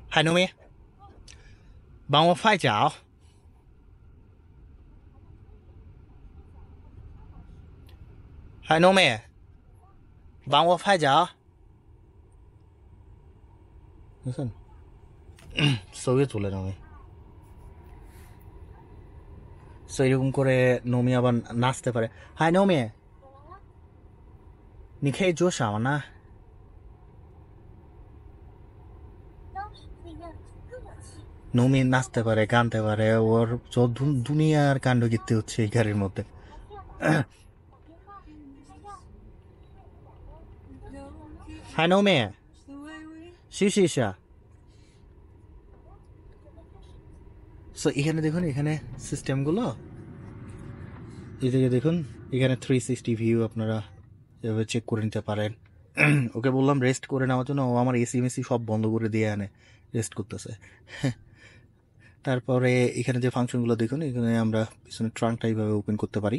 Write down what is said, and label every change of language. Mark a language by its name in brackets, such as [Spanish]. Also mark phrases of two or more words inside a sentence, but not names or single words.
[Bangla] হ্যাঁ নোমি বাংলা ফাই যাও, হ্যাঁ নোমি বাংলা ফাই যাও। বুঝছেন, ছবি তুলে নমি। সো এরকম করে নমি আবার নাচতে পারে। হাই নমি, [Chinese] 你可以做什么呢？ [Bangla] নমি নাচতে পারে, গানতে পারে, ওর দুনিয়ার কাণ্ড কীর্তি হচ্ছে এই গাড়ির মধ্যে। হাই নমি, [Chinese] 试试一下。 [Bangla] সো এখানে দেখুন, এখানে সিস্টেমগুলো এদিকে দেখুন, এখানে 360 ভিউ আপনারা এভাবে চেক করে নিতে পারেন। ওকে বললাম রেস্ট করে নেওয়ার জন্য, ও আমার এসি মেসি সব বন্ধ করে দিয়ে আনে, রেস্ট করতেছে। তারপরে এখানে যে ফাংশনগুলো দেখুন, এখানে আমরা পিছনে ট্রাঙ্কটা এইভাবে ওপেন করতে পারি।